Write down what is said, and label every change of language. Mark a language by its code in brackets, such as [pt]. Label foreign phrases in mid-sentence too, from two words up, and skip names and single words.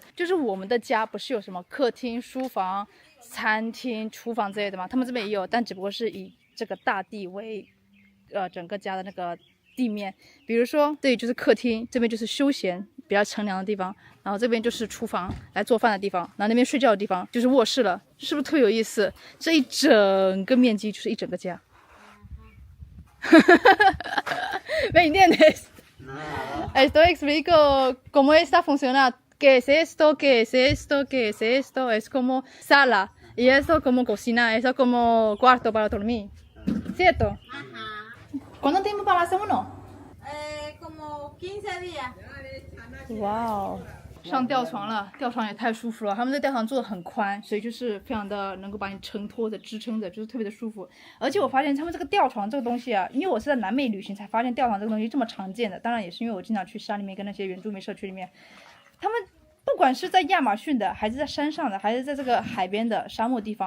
[zh] 就是我们的家不是有什么客厅、书房、餐厅、厨房之类的吗？他们这边也有，但只不过是以这个大地为整个家的那个地面。比如说这里就是客厅，这边就是休闲比较乘凉的地方，然后这边就是厨房来做饭的地方，然后那边睡觉的地方就是卧室了，是不是特别有意思？这一整个面积就是一整个家。 [es] ¿Me entiendes? Esto explico cómo está funcionando. ¿Qué es esto? ¿Qué es esto? ¿Qué es esto? Es como sala y esto como cocina, eso como cuarto para dormir, ¿cierto? ¿Cuánto tiempo para hacer uno? Como 15 días. [zh] 哇哦，上吊床了，吊床也太舒服了。他们这吊床做的很宽，所以就是非常的能够把你承托着、支撑着，就是特别的舒服。而且我发现他们这个吊床这个东西啊，因为我是在南美旅行才发现吊床这个东西这么常见的。当然也是因为我经常去山里面跟那些原住民社区里面，他们不管是在亚马逊的，还是在山上的，还是在这个海边的沙漠地方。